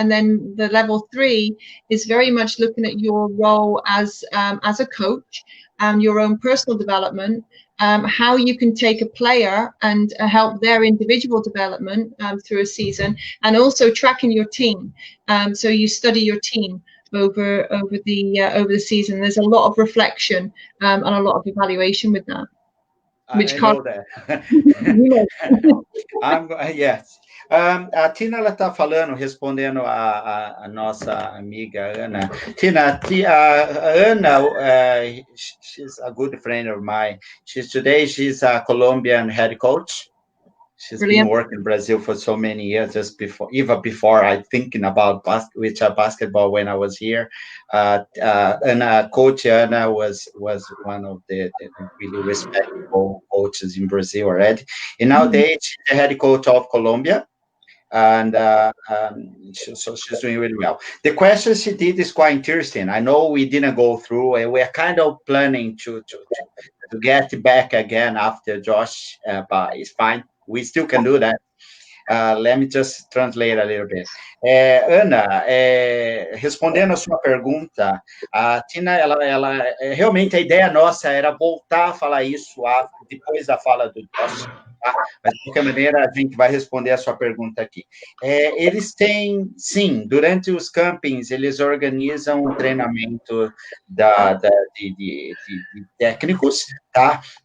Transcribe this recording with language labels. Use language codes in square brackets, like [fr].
[en] And then the level 3 is very much looking at your role as a coach and your own personal development, how you can take a player and help their individual development through a season, and also tracking your team. So you study your team over the season. There's a lot of reflection and a lot of evaluation with that. Which I know that. Yes. [pt] A Tina, ela está falando, respondendo a nossa amiga Ana. [en] Tina, Ana, she's a good friend of mine. She's a Colombian head coach. She's been working in Brazil for so many years, even before I thinking about basketball when I was here. And Coach Ana was one of the really respectable coaches in Brazil already. And nowadays, she's the head coach of Colombia. And so she's doing really well. The question she did is quite interesting. I know we didn't go through, and we're kind of planning to get back again after Josh, but it's fine. We still can do that. Let me just translate a little bit. [pt] Ana, respondendo a sua pergunta, a Tina, ela realmente a ideia nossa era voltar a falar isso depois da fala do Josh, tá? Mas de qualquer maneira a gente vai responder a sua pergunta aqui. Eles têm, sim, durante os campings eles organizam um treinamento de técnicos, tá?